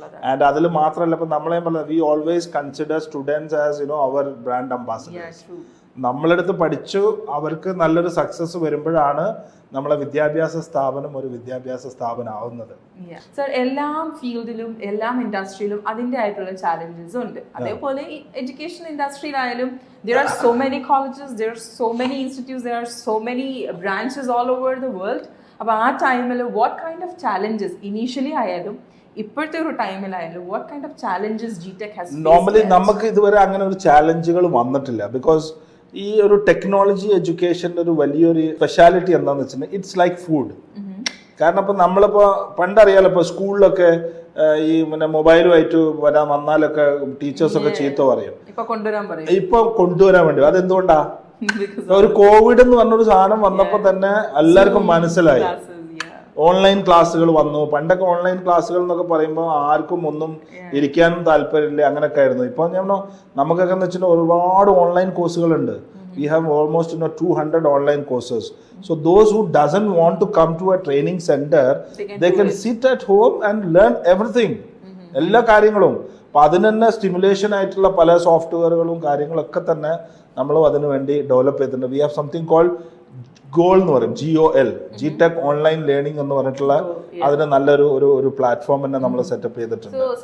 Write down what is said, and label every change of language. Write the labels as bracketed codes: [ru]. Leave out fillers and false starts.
[en] and [ml] അതിൽ മാത്രമല്ല, ഇപ്പൊ നമ്മളെ പറഞ്ഞത് [en] We always consider students as our brand ambassadors. [ml] നമ്മളെടുത്ത് പഠിച്ചു അവർക്ക് നല്ലൊരു സക്സസ് വരുമ്പോഴാണ് നമ്മളെ വിദ്യാഭ്യാസ സ്ഥാപനം ഒരു വിദ്യാഭ്യാസ സ്ഥാപനമാവുന്നത്. സർ, എല്ലാ ഫീൽഡിലും എല്ലാ ഇൻഡസ്ട്രിയിലും അതിൻ്റെ ആയിട്ടുള്ള ചാലഞ്ചസ് ഉണ്ട്. അതേപോലെ ഈ education ഇൻഡസ്ട്രിയിലായാലും [en] there are so many colleges, there are so many institutes, there are so many branches all over the world. [ml] അപ്പോൾ ആ ടൈമിൽ [en] what kind of challenges initially [ml] ആയാലും ഇപ്പോഴത്തെ ഒരു ടൈമിലായാലും [en] what kind of challenges GTech has faced? [ml] Normally നമുക്ക് ഇതുവരെ അങ്ങനെ ഒരു ചാലഞ്ചുകൾ വന്നിട്ടില്ല. ബിക്കോസ് ഈ ഒരു ടെക്നോളജി എഡ്യൂക്കേഷൻ്റെ ഒരു വലിയൊരു സ്പെഷ്യാലിറ്റി എന്താണെന്ന് വെച്ചിട്ടുണ്ടെങ്കിൽ [en] It's like food. [ml] കാരണം ഇപ്പം നമ്മളിപ്പോൾ പണ്ടറിയാലോ, ഇപ്പോൾ സ്കൂളിലൊക്കെ ഈ പിന്നെ മൊബൈലുമായിട്ട് വന്നാലൊക്കെ ടീച്ചേഴ്സൊക്കെ ചീത്ത പറയും. ഇപ്പൊ കൊണ്ടുവരാൻ വേണ്ടി അതെന്തുകൊണ്ടാ? ഒരു കോവിഡ് എന്ന് പറഞ്ഞൊരു സാധനം വന്നപ്പോ തന്നെ എല്ലാവർക്കും മനസ്സിലായി ഓൺലൈൻ ക്ലാസ്സുകൾ വന്നു. പണ്ടൊക്കെ ഓൺലൈൻ ക്ലാസ്സുകൾ എന്നൊക്കെ പറയുമ്പോൾ ആർക്കും ഒന്നും ഇരിക്കാനും താല്പര്യമില്ല, അങ്ങനെയൊക്കെ ആയിരുന്നു. ഇപ്പൊ നമുക്കൊക്കെ എന്ന് വെച്ചിട്ടുണ്ടെങ്കിൽ ഒരുപാട് ഓൺലൈൻ കോഴ്സുകളുണ്ട്. [en] We have almost 200 online courses. So those who doesn't want to come to a training center, they can sit at home and learn everything. [ml] എല്ലാ കാര്യങ്ങളും. അപ്പൊ അതിന് തന്നെ സ്റ്റിമുലേഷൻ ആയിട്ടുള്ള പല സോഫ്റ്റ്വെയറുകളും കാര്യങ്ങളൊക്കെ തന്നെ നമ്മളും അതിനു വേണ്ടി ഡെവലപ്പ് ചെയ്തിട്ടുണ്ട്. [en] we have something called GOL [ml] എന്ന് പറയും, GOL, ജിടെക് ഓൺലൈൻ ലേണിംഗ് എന്ന് പറഞ്ഞിട്ടുള്ള അതിന് നല്ലൊരു ഒരു പ്ലാറ്റ്ഫോം തന്നെ നമ്മൾ സെറ്റപ്പ് ചെയ്തിട്ടുണ്ട്.